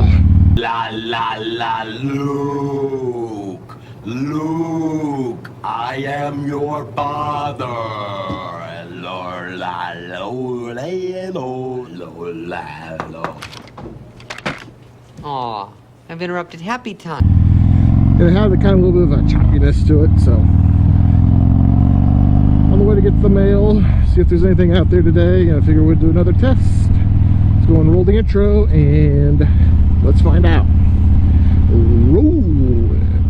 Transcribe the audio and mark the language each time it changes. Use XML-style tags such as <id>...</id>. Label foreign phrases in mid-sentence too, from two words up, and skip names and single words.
<en>La la la, Luke, Luke, I am your father. Lo la lo lo lo la lo. Aw, I've interrupted happy time. It had a kind of little bit of a choppiness to it, so on the way to get the mail, see if there's anything out there today, and I figure we'd do another test. Let's go and roll the intro and let's find out. Roll it.</en>